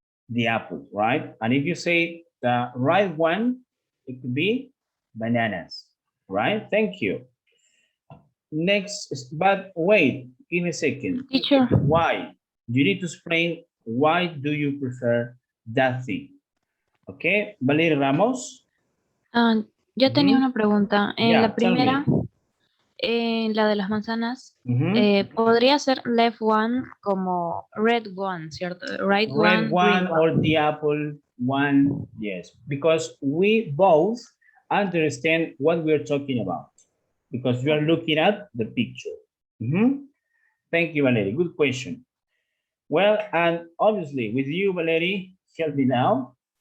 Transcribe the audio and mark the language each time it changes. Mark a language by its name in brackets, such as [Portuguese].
[English] The apple, right? And if you say the right one, it could be bananas, right? Thank you. Next, but wait, give me a second. Teacher. Why? You need to explain why do you prefer that thing. Okay, Valeria Ramos. [Spanish] Yo tenía una pregunta. En [English] Yeah, [Spanish] la primera, en la de las manzanas, podría ser [English] left one [Spanish] como [English] red one, [Spanish] ¿cierto? [English] Right Red one green or the apple one, yes. Because we both understand what we're talking about. Because you are looking at the picture. Thank you, Valerie. Good question. Well, and obviously with you, Valerie, help me now.